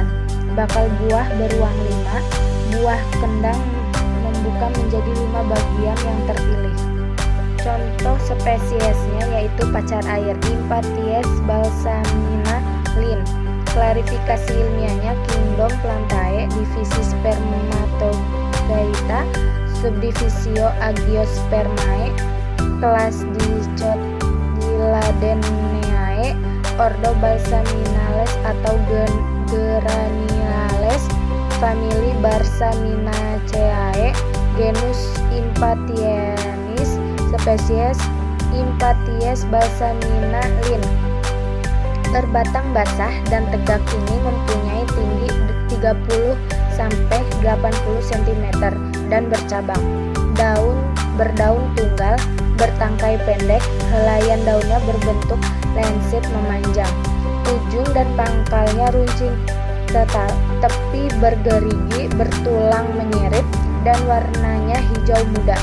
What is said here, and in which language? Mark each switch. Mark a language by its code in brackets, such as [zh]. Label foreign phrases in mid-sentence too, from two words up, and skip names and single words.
[id] Bakal buah beruang 5, buah kendang membuka menjadi 5 bagian yang terpilih. Contoh spesiesnya yaitu pacar air, Impatiens balsamina Linn. Klarifikasi ilmiahnya Kingdom Plantae, divisi Spermatogaita, subdivisio Agiospermae, kelas Dicotyledoneae, ordo Balsaminales atau Geranulales, famili Balsaminaceae, genus Impatiens, spesies Impatiens balsamina Linn. Berbatang basah dan tegak ini mempunyai tinggi 30-80 cm dan bercabang. Berdaun tunggal, bertangkai pendek, helaian daunnya berbentuk lancet memanjang. Ujung dan pangkalnya runcing, tepi bergerigi, bertulang menyirip, dan warnanya hijau muda.